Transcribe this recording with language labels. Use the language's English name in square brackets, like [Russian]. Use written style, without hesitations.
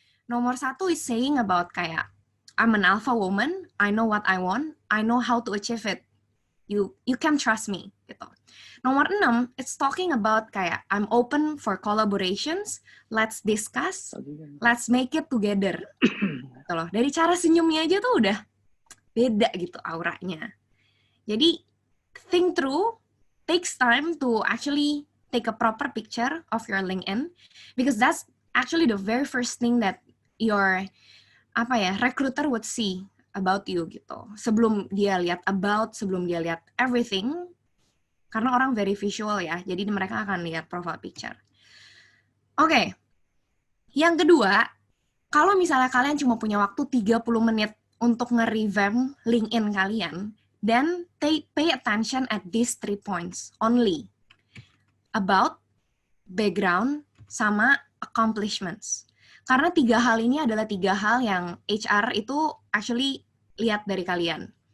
[English] Nomor 1 is saying about [Indonesian] kayak [English] I'm an alpha woman, I know what I want, I know how to achieve it. You can trust me gitu. Nomor 6, it's talking about [Indonesian] kayak [English] I'm open for collaborations, let's discuss, let's make it together. [Indonesian] Gitu loh. Dari cara senyumnya aja tuh udah beda gitu auranya. [English] Jadi think through, takes time to actually take a proper picture of your LinkedIn, because that's actually the very first thing that your recruiter would see about you gitu. [Indonesian] Sebelum dia lihat about, sebelum dia lihat everything, karena orang very visual ya, jadi mereka akan lihat profile picture. Oke. Yang kedua, kalau misalnya kalian cuma punya waktu 30 menit untuk nge-revamp LinkedIn kalian, [English] then pay attention at these 3 points only. [Indonesian] About, background, sama accomplishments. Karena 3 hal ini adalah 3 hal yang HR itu actually lihat dari kalian.